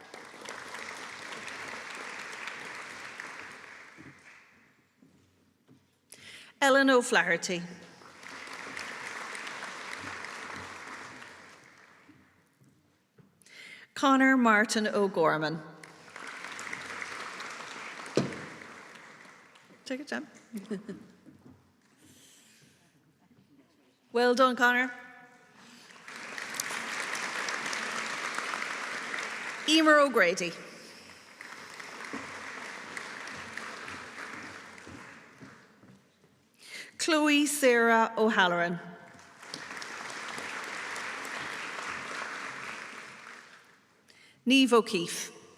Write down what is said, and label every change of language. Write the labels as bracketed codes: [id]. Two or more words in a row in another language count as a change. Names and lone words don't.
[en] Ellen O'Flaherty. Conor Martin O'Gorman. Take it, Jem. Well done, Conor. Emer O'Grady. Chloe Sarah O'Halloran. Niamh O'Keefe.